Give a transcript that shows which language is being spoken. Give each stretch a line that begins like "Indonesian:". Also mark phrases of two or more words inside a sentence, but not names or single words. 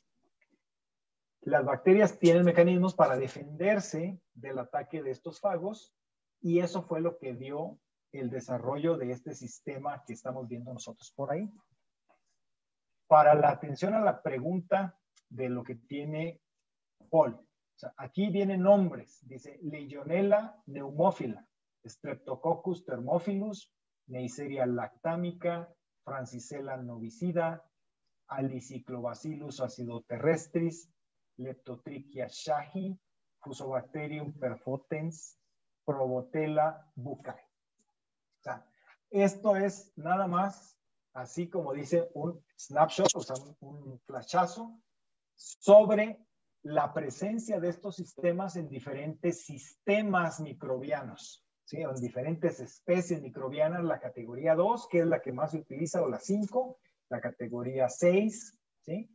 Spanish: Las bacterias tienen mecanismos para defenderse del ataque de estos fagos y eso fue lo que dio el desarrollo de este sistema que estamos viendo nosotros por ahí. Para la atención a la pregunta de lo que tiene Paul, o sea, aquí vienen nombres, dice Legionella pneumófila, Streptococcus thermophilus, Neisseria lactamica, Francisella novicida, Aliciclobacillus acidoterrestris, Leptotrichia shahi, Fusobacterium perfotens, Probotella buccae. O sea, esto es nada más, así como dice un snapshot, o sea, un flashazo sobre la presencia de estos sistemas en diferentes sistemas microbianos, ¿sí? En diferentes especies microbianas, la categoría 2, que es la que más se utiliza, o la 5, la categoría 6, ¿sí?